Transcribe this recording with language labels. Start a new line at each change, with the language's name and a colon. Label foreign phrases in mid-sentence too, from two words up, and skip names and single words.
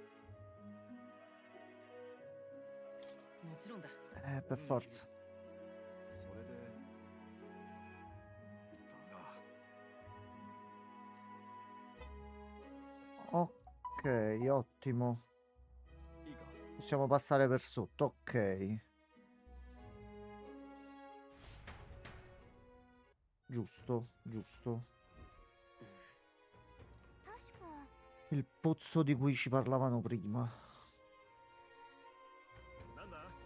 Japanese: もちろんだ。
Italian: Per forza.
Japanese: それでだが
Italian: Ok, ottimo.
Japanese: いいか
Italian: Possiamo passare per sotto. Ok. Giusto, giusto.
Japanese: 確か
Italian: Il pozzo di cui ci parlavano prima.
Japanese: なんだ？